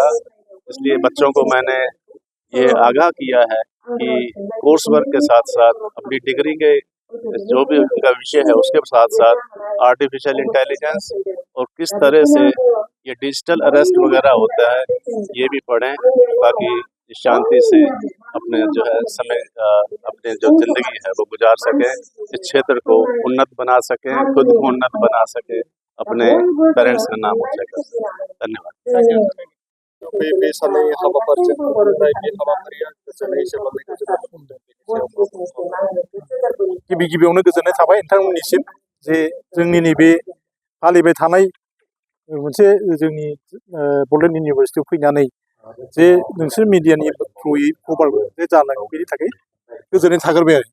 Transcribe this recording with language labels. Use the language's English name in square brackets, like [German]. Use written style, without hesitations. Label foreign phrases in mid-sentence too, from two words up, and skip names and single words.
[Hindi] इसलिए बच्चों को मैंने ये आगाह किया है कि कोर्स वर्क के साथ साथ अपनी डिग्री के जो भी उनका विषय है उसके साथ साथ [English] artificial intelligence [Hindi] और किस तरह से ये [English] digital arrest [Hindi] वगैरह होता है ये भी पढ़ें, ताकि शांति से अपने जो है समय अपने जो जिंदगी है वो गुजार सकें, इस क्षेत्र को उन्नत बना सकें, खुद को उन्नत बना सकें, अपने पेरेंट्स का नाम ऊंचा कर सकें। धन्यवाद। [Bodo] बे सानैनि हाबाफारिजों खुंफुंनाय बे हाबाफारिया गोजोनै जोबलांनायखौ जों नुनो मोनदों। गिबियावनो गोजोननाय थाबाय नोंथांमोननिसिम जे जोंनि नैबे फालिबाय थानाय मोनसे जोंनि बड'लेण्ड इउनिभारसिटियाव फैनानै जे नोंसोर मिडियानि थ्रुयै खबर जे जानाय बेनि थाखाय गोजोननाय थाग्रोबाय आरो।